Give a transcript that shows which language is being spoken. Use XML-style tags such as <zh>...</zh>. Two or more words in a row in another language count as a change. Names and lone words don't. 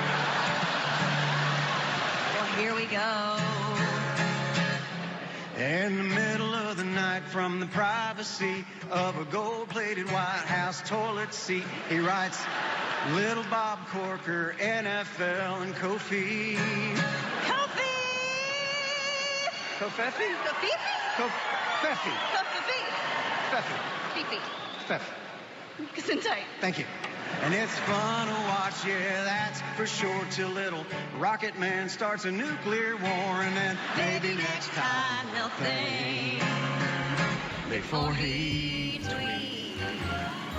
<en>Well, here we go. In the middle of the night, from the privacy of a gold-plated White House toilet seat, he writes, Little Bob Corker, NFL, and Kofi. Kofi! Kofefi? Kofi? Kofefi. Kofi. Feffy. Fifi. Feff. Gesundheit. Thank you. And it's fun to watch, yeah, that's for sure, till little Rocket Man starts a nuclear war, and then Maybe next time they'll think before he tweets.</en>